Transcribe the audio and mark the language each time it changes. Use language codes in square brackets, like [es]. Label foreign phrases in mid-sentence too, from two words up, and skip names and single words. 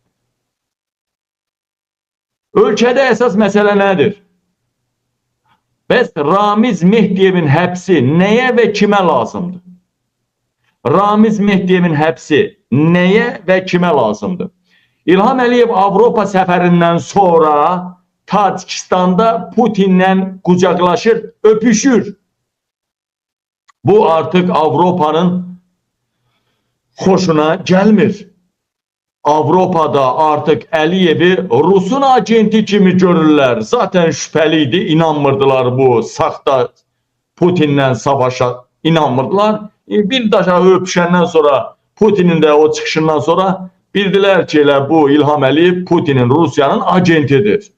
[az] Ölkədə əsas məsələ nədir? Bəs Ramiz Mehdiyevin həbsi nəyə və kimə lazımdır? Ramiz Mehdiyevin həbsi nəyə və kimə lazımdır? İlham Əliyev Avropa səfərindən sonra Tacikistan'da Putin'le kucaklaşır, öpüşür. [tr] Bu artık Avrupa'nın hoşuna gelmir. [az] Avrupa'da artık Əliyev'i Rus'un agenti kimi görürlər. Zaten şübhəliydi, inanmırdılar bu saxta Putin'le savaşa, inanmırdılar. Bir daha öpüşəndən sonra, Putin'in de o çıxışından sonra bildilər ki, elə bu İlham Əliyev Putin'in, Rusiyanın agentidir.